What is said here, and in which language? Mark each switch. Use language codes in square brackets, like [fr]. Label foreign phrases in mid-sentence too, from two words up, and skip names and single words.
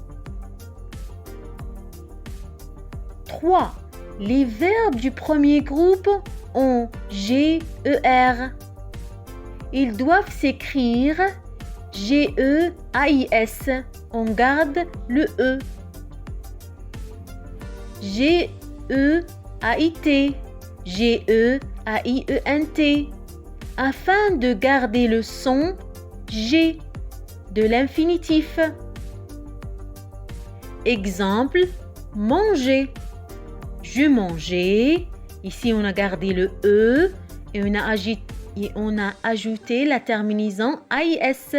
[fr] 3. Les verbes du premier groupe ont GER Ils doivent s'écrire G-E-A-I-S. On garde le E. G-E-A-I-T. G-E-A-I-E-N-T. Afin de garder le son G de l'infinitif. Exemple, manger. Je mangeais. Ici, on a gardé le E et on a ajouté la terminaison AIS.